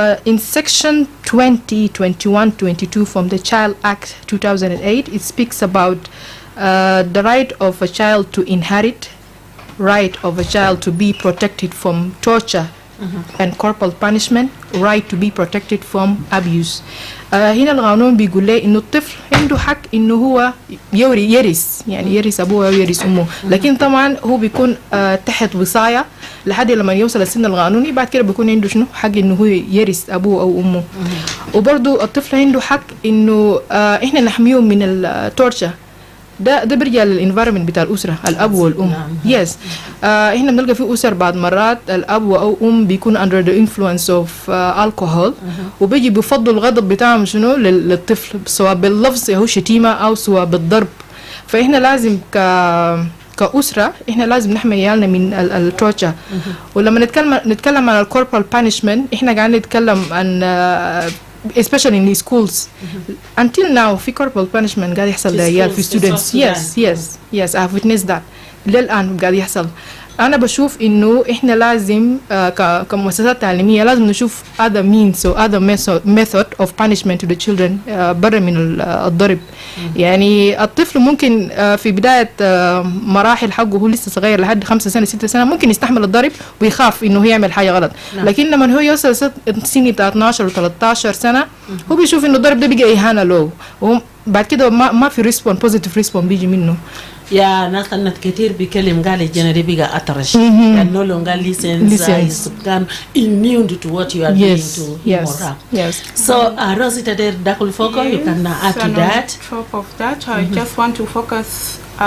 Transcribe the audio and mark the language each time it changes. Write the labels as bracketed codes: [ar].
[en] In section 2021-22 from the Child Act 2008, it speaks about the right of a child to inherit, right of a child to be protected from torture and corporal punishment, right to be protected from abuse. [ar] هنا القانون بيقول لي إنه الطفل عنده حق إنه هو يرث، يعني يرث أبوه أو يرث أمه، لكن طبعا هو بيكون تحت وصاية لحد لما يوصل السن القانوني، بعد كده بيكون عنده شنو حق إنه هو يرث أبوه أو أمه. وبرضو الطفل عنده حق إنه إحنا نحميه من التورشة. ده بيرجع للانفايرمنت بتاع الاسره، الاب والام. يس احنا بنلقى في اسر بعض مرات الاب او ام بيكون [en] under the influence of alcohol، [ar] وبيجي بيفضلوا الغضب بتاعهم شنو للطفل، سواء باللفظ او شتيمه او سواء بالضرب. فاحنا لازم كأسرة احنا لازم نحمي عيالنا من التورتشر. ولما نتكلم عن الكوربرال بانشمنت، احنا قاعدين نتكلم عن [en] especially in the schools. Until now [ar] في corporal punishment قاعد يحصل للعيال في [en] students. yes I've witnessed that. [ar] للآن قاعد يحصل. أنا بشوف إنه إحنا لازم كمؤسسات تعليمية لازم نشوف [en] other means or other method of punishment to the children [ar] برا من الضرب. يعني الطفل ممكن في بداية مراحل حقه هو لسه صغير لحد 5 سنة 6 سنة ممكن يستحمل الضرب ويخاف إنه يعمل حاجة غلط. لكن لما هو يوصل سن بتاع 12 و 13 سنة هو بيشوف إنه الضرب ده بقى إهانة له، وبعد كده ما في [en] positive response [ar] بيجي منه. يا ناس كانت كتير بيكلم قال الجنري بقى أطرش يعني [en] no longer listens [ar] كان [en] immune to what you are doing to him or her. So Rosita there Dakul Foko, you can add to that. On top of that, I just want to focus